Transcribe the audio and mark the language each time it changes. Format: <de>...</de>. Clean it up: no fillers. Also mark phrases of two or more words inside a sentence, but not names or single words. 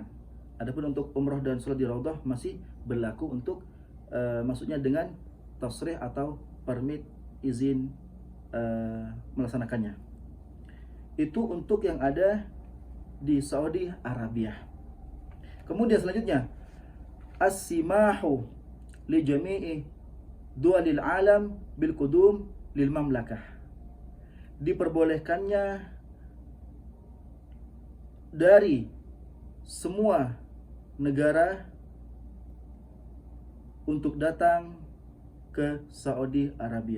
<id>Adapun untuk umrah dan salat di raudhah masih berlaku untuk maksudnya dengan tasrih atau permit izin melaksanakannya. Itu untuk yang ada di Saudi Arabia. Kemudian selanjutnya,</id> <ar>السماح لجميع دول العالم بالقدوم للمملكة.</ar> <id>Diperbolehkannya dari semua negara untuk datang ke Saudi Arabia.</id>